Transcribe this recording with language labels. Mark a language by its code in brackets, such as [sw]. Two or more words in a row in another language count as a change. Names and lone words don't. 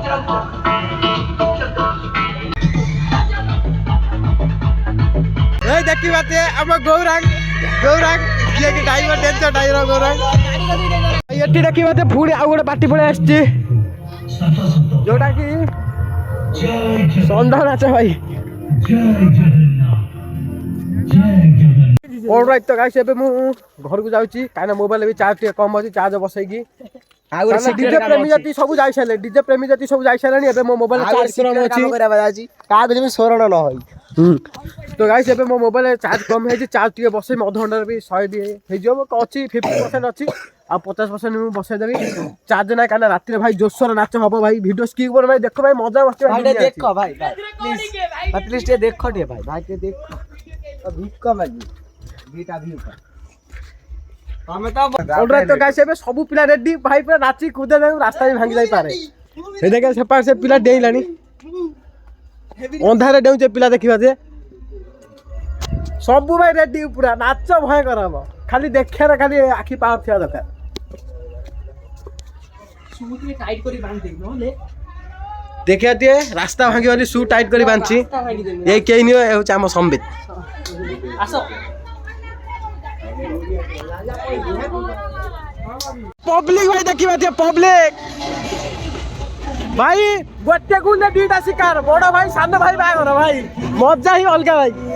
[or] এই ଦେଖିବା ଟିକେ ଆମ ଗୌରାଙ୍ଗ ଯିଏ କି ଡ୍ରାଇଭର [en] danger driver [or] ଗୌରାଙ୍ଗ। ଏଠି ଦେଖିବା ଟିକେ ପୁଣି ଆଉ ଗୋଟେ ପାର୍ଟି ପଳେଇ ଆସିଛି ଯୋଉଟା କି ଷଣ୍ଢ ନାଚ ଭାଇ। [en] alright to guys [or] ଏବେ ମୁଁ ଘରକୁ ଯାଉଛି କାହିଁକିନା ମୋବାଇଲ ବି ଚାର୍ଜ ଟିକେ କମ ଅଛି ଚାର୍ଜ ବସେଇକି ଆଉ ଡିଜେ ପ୍ରେମୀ ଜାତି ସବୁ ଯାଇସାରିଲେ ଏବେ ମୋ ମୋବାଇଲ ଚାର୍ଜ ଅଛି କାହାକୁ ଯେମିତି ସ୍ମରଣ ନ ହୋଇ তো গাইস ଏବେ ମୋ ମୋବାଇଲ ଚାର୍ଜ କମ ହେଇଛି ଚାର୍ଜ ଟିକେ ବସେଇ ଅଧଘଣ୍ଟାରେ ବି 100 ବି ହେଇଯିବ ଅଛି 50% ଅଛି ଆଉ 50% ମୁଁ ବସେଇଦେବି ଚାର୍ଜ ନାହିଁ କାହିଁକିନା ରାତିରେ ଭାଇ ଜୋରସୋର ନାଚ ହବ ଭାଇ [en] video skip [or] କର ଭାଇ ଦେଖ ଭାଇ ମଜା ମସ୍ତି ଭାଇ ଦେଖ ଭାଇ ପ୍ଲିଜ ଟିକେ ଦେଖ ଟିକେ ଭାଇ ଟିକେ ଦେଖ ଭିକ ମାଗି ଦିଟା ଭିକ ତମେ ତ [en] alright to guys [or] ଏବେ ସବୁ ପିଲା ରେଡି ଭାଇ ପୁରା ନାଚି କୁଦେ ଯାଉ ରାସ୍ତା ବି ଭାଙ୍ଗି ଯାଇ ପାରେ ଏ ଦେଖ ସେ ପିଲା ଡେଇଲାଣି ଅନ୍ଧାରେ ଡେଉଁଛେ ପିଲା ଦେଖିବା ଯେ ସବୁ ଭାଇ ରେଡି ପୁରା ନାଚ ଭୟଙ୍କର ହବ ଖାଲି ଦେଖିବାରେ ଖାଲି ଆଖି ପାୱାର ଥିବା ଦରକାର। ଦେଖିବା ଟିକେ ରାସ୍ତା ଭାଙ୍ଗିବନି ସୁ ଟାଇଟ୍ କରି ବାନ୍ଧି ଏଇ କେହି ନିଅ ହେଉଛି ଆମ ସମ୍ବିତ ପବ୍ଲିକ ଭାଇ ଦେଖିବା ଟିକେ ପବ୍ଲିକ ଭାଇ ଗୋଟେ ଗୁଣ୍ଡେ ଦିଟା ଶିକାର ବଡ ଭାଇ ସାନ ଭାଇ ବାହାଘର ଭାଇ ମଜା ହିଁ ଅଲଗା ଭାଇ।